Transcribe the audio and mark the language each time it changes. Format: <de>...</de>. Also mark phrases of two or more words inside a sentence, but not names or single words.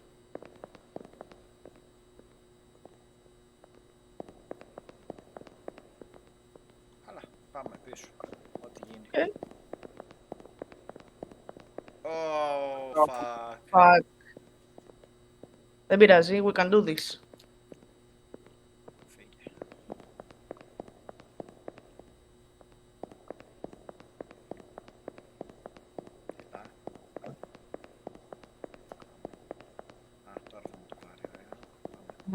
<el>Αλλά πάμε πίσω. Ό,τι γίνει.</el> <en>Okay. Oh, fuck.</en> <el>Fuck. Δεν πειράζει,</el> <en>we can do this.</en> <el>Φύγε. Έλα. Α, τώρα θα μου το πάρει, ωραία. Πάμε.</el>